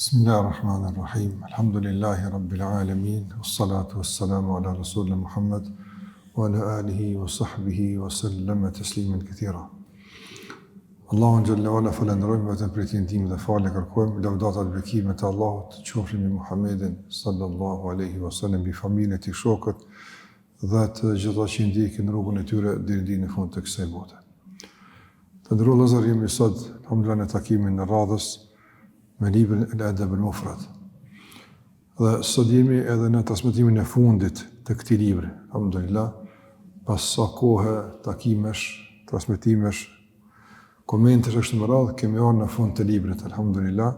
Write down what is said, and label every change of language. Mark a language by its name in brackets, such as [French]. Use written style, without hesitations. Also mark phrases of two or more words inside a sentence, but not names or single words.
[Arabic] بسم الله الرحمن الرحيم الحمد لله رب العالمين والصلاة والسلام على رسولنا محمد وعلى آله وصحبه وسلم تسليما كثيرا. [Albanian] Allahun [Arabic] جل وعلا [Albanian] falenderojmë vetëm për të ndihmën dhe falë kërkojmë lavdata dhe bekimet e Allahut të qofshin me Muhammedin [Arabic] صلى الله عليه وسلم, [Albanian] bi familjen e tij, shokët dhe të gjitha që ndjekin rrugën e tyre deri në fund të kësaj bote. Të nderuar vëllezër, jemi sot alhamdulillah në takimin e radhës me librin Al-Adab al-Mufrad. Dhe sot jemi edhe në transmetimin e fundit të këtij libri, alhamdulillah, pas sa kohë takimesh, transmetimesh, komentesh kështu me radhë, kemi ardhur në fund të librit, alhamdulillah.